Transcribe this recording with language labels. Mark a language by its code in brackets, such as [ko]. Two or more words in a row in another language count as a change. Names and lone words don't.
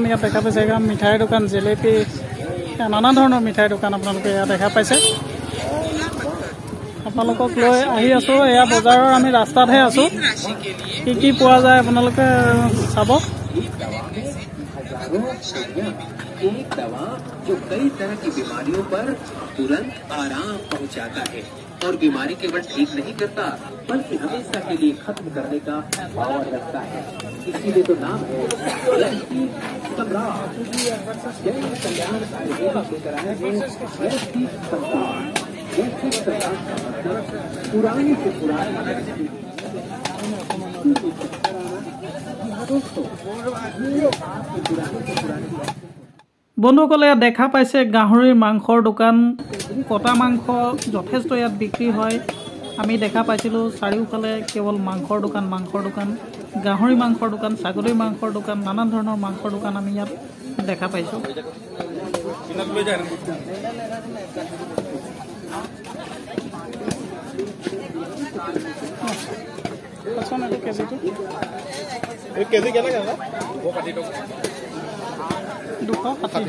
[as] ইয়াত দেখা পাইছে মিঠাইৰ দোকান জিলেপি নানান ধৰণৰ মিঠাইৰ দোকান আপোনালোকে ইয়াত দেখা পাইছে আপোনালোকক লৈ আহি আছো এয়া বজাৰৰ আমি ৰাস্তাতহে আছো কি কি পোৱা যায় আপোনালোকে চাব [hi] एक दवा जो कई तरह की बीमारियों पर तुरंत आराम पहुंचाता है और बीमारी केवल ठीक नहीं करता बल्कि हमेशा के लिए खत्म करने का पावर रखता है इसीलिए तो नाम है सम्राट जय कल्याणकारी सेवा लेकर आए हैं पुरानी से पुरानी [as] বন্ধুসকলে ইয়াত দেখা পাইছে গাহৰিৰ মাংসৰ দোকান কটা মাংস যথেষ্ট ইয়াত বিক্ৰী হয় আমি দেখা পাইছিলোঁ চাৰিওফালে কেৱল মাংসৰ দোকান গাহৰি মাংসৰ দোকান ছাগলীৰ মাংসৰ দোকান নানান ধৰণৰ মাংসৰ দোকান আমি ইয়াত দেখা পাইছোঁ केजी केना केना 260